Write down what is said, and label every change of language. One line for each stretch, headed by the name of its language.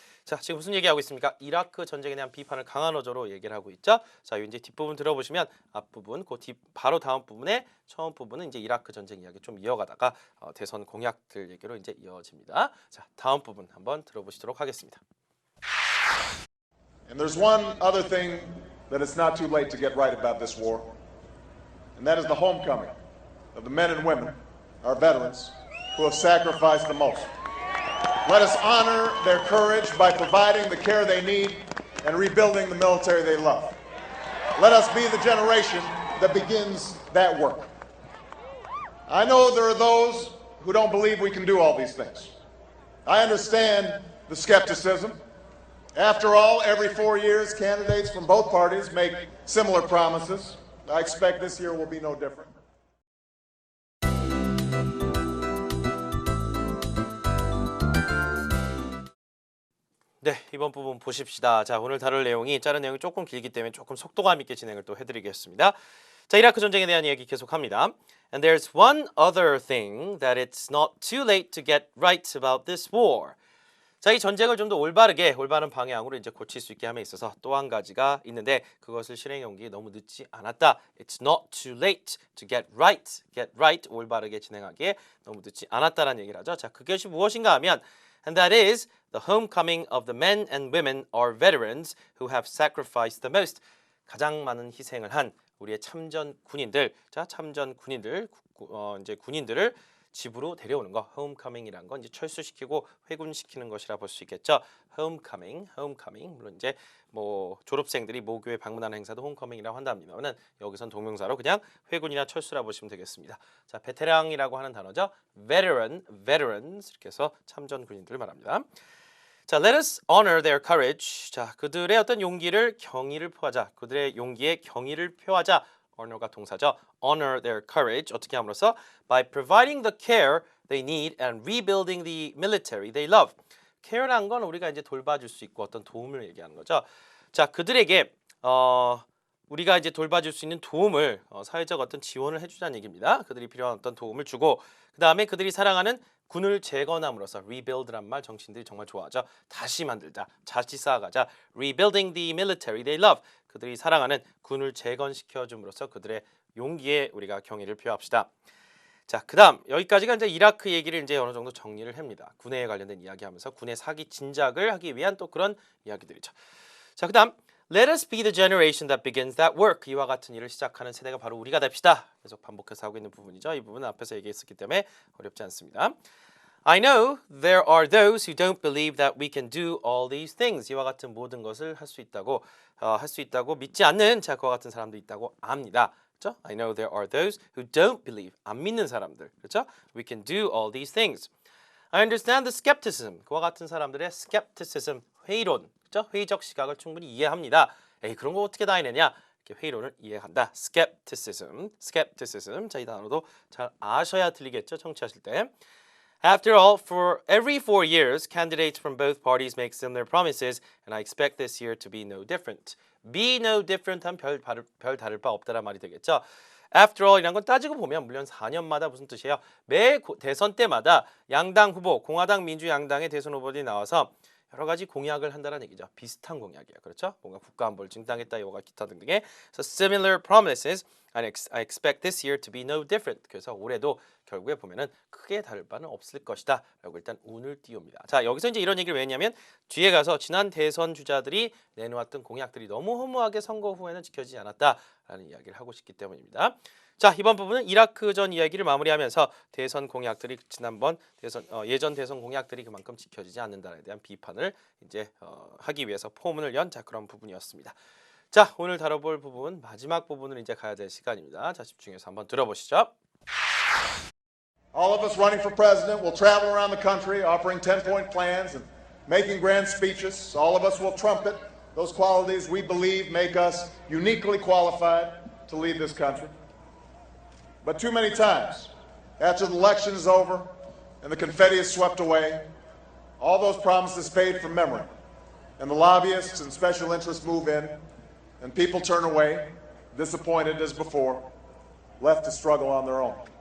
Korean: 자, 지금 무슨 얘기하고 있습니까? 이라크 전쟁에 대한 비판을 강한 어조로 얘기를 하고 있죠. 자, 이제 뒷부분 들어보시면 앞부분, 바로 다음 부분에 처음 부분은 이제 이라크 전쟁 이야기 좀 이어가다가 대선 공약들 얘기로 이제 이어집니다. 자, 다음 부분 한번 들어보시도록 하겠습니다.
English: And there's one other thing that it's not too late to get right about this war, and that is the homecoming of the men and women, our veterans, who have sacrificed the most. Let us honor their courage by providing the care they need and rebuilding the military they love. Let us be the generation that begins that work. I know there are those who don't believe we can do all these things. I understand the skepticism. After all, every 4 years, candidates from both parties make similar promises. I expect this year will be no different.
Korean: 네, 이번 부분 보십시다. 자, 오늘 다룰 내용이 자른 내용이 조금 길기 때문에 조금 속도감 있게 진행을 또 해드리겠습니다. 자, 이라크 전쟁에 대한 이야기 계속합니다.
English: And there's one other thing that it's not too late to get right about this war.
Korean: 자, 이 전쟁을 좀 더 올바른 방향으로 이제 고칠 수 있게 함에 있어서 또 한 가지가 있는데 그것을 실행해 옮기기 너무 늦지 않았다.
English: It's not too late to get right,
Korean: 올바르게 진행하기에 너무 늦지 않았다라는 얘기를 하죠. 자, 그것이 무엇인가 하면
English: And that is the homecoming of the men and women, our veterans, who have sacrificed the most.
Korean: 가장 많은 희생을 한 우리의 참전 군인들, 자 참전 군인들, 이제 군인들을 집으로 데려오는 거, 홈커밍이란 건 이제 철수시키고 회군시키는 것이라 볼 수 있겠죠. 홈커밍. 물론 이제 뭐 졸업생들이 모교에 방문하는 행사도 홈커밍이라고 한답니다만은 여기선 동명사로 그냥 회군이나 철수라 보시면 되겠습니다. 자, 베테랑이라고 하는 단어죠. veterans 이렇게 해서 참전 군인들을 말합니다.
English: 자, let us honor their courage.
Korean: 자, 그들의 어떤 용기를 경의를 표하자. 그들의 용기에 경의를 표하자. honor가 동사죠.
English: honor their courage.
Korean: 어떻게 함으로써?
English: by providing the care they need and rebuilding the military they love.
Korean: care란 건 우리가 이제 돌봐줄 수 있고 어떤 도움을 얘기하는 거죠. 자, 그들에게 우리가 이제 돌봐줄 수 있는 도움을 사회적 어떤 지원을 해주자는 얘기입니다. 그들이 필요한 어떤 도움을 주고 그 다음에 그들이 사랑하는 군을 재건함으로써 rebuild란 말 정치인들이 정말 좋아하죠. 다시 만들자, 다시 쌓아가자.
English: rebuilding the military they love.
Korean: 그들이 사랑하는 군을 재건시켜줌으로써 그들의 용기에 우리가 경의를 표합시다. 자, 그다음 여기까지가 이제 이라크 얘기를 이제 어느 정도 정리를 합니다. 군에 관련된 이야기하면서 군의 사기 진작을 하기 위한 또 그런 이야기들이죠. 자, 그다음
English: Let us be the generation that begins that work.
Korean: 이와 같은 일을 시작하는 세대가 바로 우리가 됩시다. 계속 반복해서 하고 있는 부분이죠. 이 부분은 앞에서 얘기했었기 때문에 어렵지 않습니다.
English: I know there are those who don't believe that we can do all these things.
Korean: 이와 같은 모든 것을 할 수 있다고 믿지 않는 자 그와 같은 사람도 있다고 압니다. 그렇죠?
English: I know there are those who don't believe.
Korean: 안 믿는 사람들. 그렇죠?
English: We can do all these things. I understand the skepticism.
Korean: 그와 같은 사람들의 skepticism, 회의론, 그렇죠? 회의적 시각을 충분히 이해합니다. 에이, 그런 거 어떻게 다 해내냐? 이렇게 회의론을 이해한다.
English: skepticism.
Korean: 자, 이 단어도 잘 아셔야 들리겠죠? 청취하실 때.
English: After all, for every 4 years, candidates from both parties make similar promises, and I expect this year to be no different. Be no different
Korean: 한 별 다를 바 없다란 말이 되겠죠.
English: After all
Korean: 이란 건 따지고 보면 물론 4년마다 무슨 뜻이에요? 매 대선 때마다 양당 후보, 공화당, 민주양당의 대선 후보들이 나와서 여러 가지 공약을 한다는 얘기죠. 비슷한 공약이에요. 그렇죠? 뭔가 국가 안보를 증당했다, 이와 기타 등등의
English: so similar promises. I expect this year to be no different.
Korean: 그래서 올해도 결국에 보면은 크게 다를 바는 없을 것이다. 라고 일단 운을 띄웁니다. 자, 여기서 이제 이런 얘기를 왜 했냐면 뒤에 가서 지난 대선 주자들이 내놓았던 공약들이 너무 허무하게 선거 후에는 지켜지지 않았다라는 이야기를 하고 싶기 때문입니다. 자, 이번 부분은 이라크 전 이야기를 마무리하면서 대선 공약들이 지난번 예전 대선 공약들이 그만큼 지켜지지 않는다에 대한 비판을 이제 하기 위해서 포문을 연 자 그런 부분이었습니다. 자, 오늘 다뤄볼 부분 마지막 부분을 이제 가야 될 시간입니다. 자, 집중해서 한번 들어보시죠.
English: All of us running for president will travel around the country offering 10-point plans and making grand speeches. All of us will trumpet those qualities we believe make us uniquely qualified to lead this country. But too many times, after the election is over and the confetti is swept away, all those promises fade from memory, and the lobbyists and special interests move in, and people turn away, disappointed as before, left to struggle on their own.